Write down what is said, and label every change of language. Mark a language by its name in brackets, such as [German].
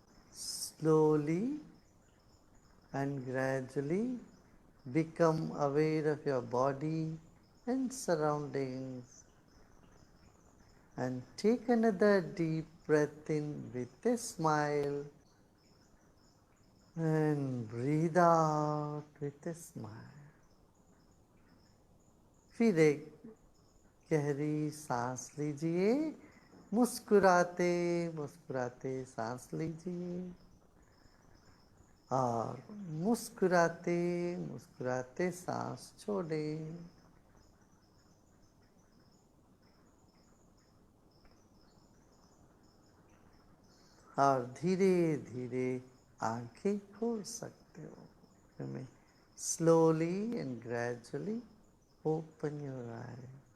[English] Slowly and gradually become aware of your body and surroundings, and take another deep breath in with a smile and breathe out with a smile. [Hindi] फिर एक गहरी सांस लीजिए, मुस्कुराते मुस्कुराते सांस लीजिए, और मुस्कुराते मुस्कुराते सांस छोड़ें। और धीरे धीरे आंखें खोल सकते हो। [English] Slowly and gradually open your eyes.